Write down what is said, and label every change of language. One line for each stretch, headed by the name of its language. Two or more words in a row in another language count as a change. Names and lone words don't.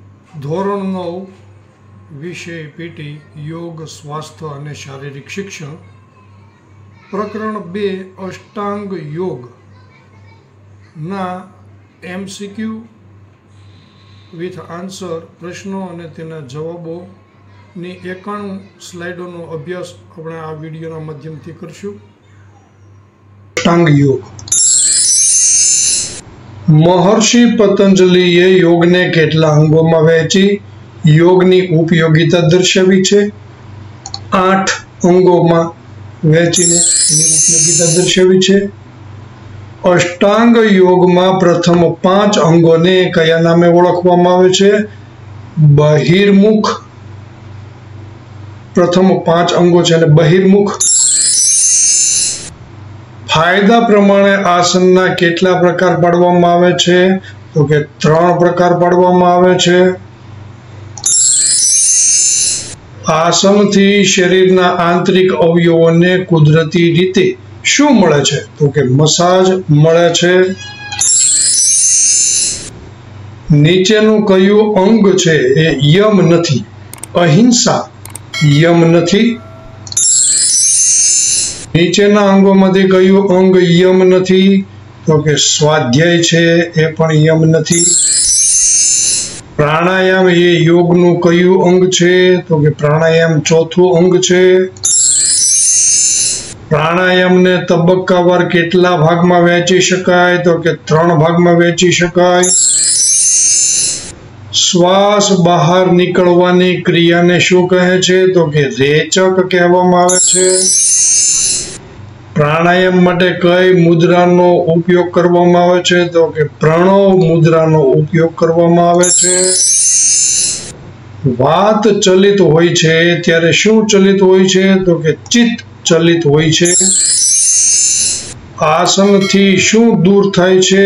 Gujarati: ધોરણ 9 વિષય પીટી યોગ સ્વાસ્થ્ય અને શારીરિક શિક્ષણ પ્રકરણ 2 અષ્ટાંગ યોગ ના
English: MCQ with answer
Gujarati: પ્રશ્નો અને તેના જવાબોની 91 સ્લાઇડોનો અભ્યાસ આપણે આ વિડીયોના માધ્યમથી કરશું। અષ્ટાંગ યોગ। મહર્ષિ પતંજલિએ યોગ ને કેટલા અંગો મેં વહેંચી યોગની ઉપયોગિતા દર્શાવી છે। 8 અંગો મેં વહેંચીને એની ઉપયોગિતા દર્શાવી છે। અષ્ટાંગ યોગ મેં પ્રથમ 5 અંગો ને કયા નામે ઓળખવામાં આવે છે? बहिर्मुख। પ્રથમ 5 અંગો છે બહિર્મુખ। ફાયદા પ્રમાણે આસનના કેટલા પ્રકાર પાડવામાં આવે છે? તો કે 3 પ્રકાર પાડવામાં આવે છે। આસનથી શરીરના આંતરિક અવયવોને કુદરતી રીતે શું મળે છે? તો કે મસાજ મળે છે। નીચેનું કયું અંગ છે એ યમ નથી? અહિંસા યમ નથી। નીચેના અંગો માંથી કયું અંગ યમ નથી? તો કે સ્વાધ્યાય છે એ પણ યમ નથી। પ્રાણાયામ યે યોગનું કયું અંગ છે? તો કે પ્રાણાયામ ચોથું અંગ છે। પ્રાણાયામ ને તબક્કાવાર કેટલા ભાગમાં વહેંચી શકાય? તો કે 3 ભાગમાં વહેંચી શકાય। શ્વાસ બહાર નીકળવાની ક્રિયાને શું કહે છે? તો કે રેચક કહેવામાં આવે છે। પ્રાણાયામ માટે કઈ મુદ્રાનો ઉપયોગ કરવામાં આવે છે? તો કે પ્રણવ મુદ્રાનો ઉપયોગ કરવામાં આવે છે। વાત ચલિત હોય છે ત્યારે શું ચલિત હોય છે? તો કે ચિત્ત ચલિત હોય છે। આસન થી શું દૂર થાય છે?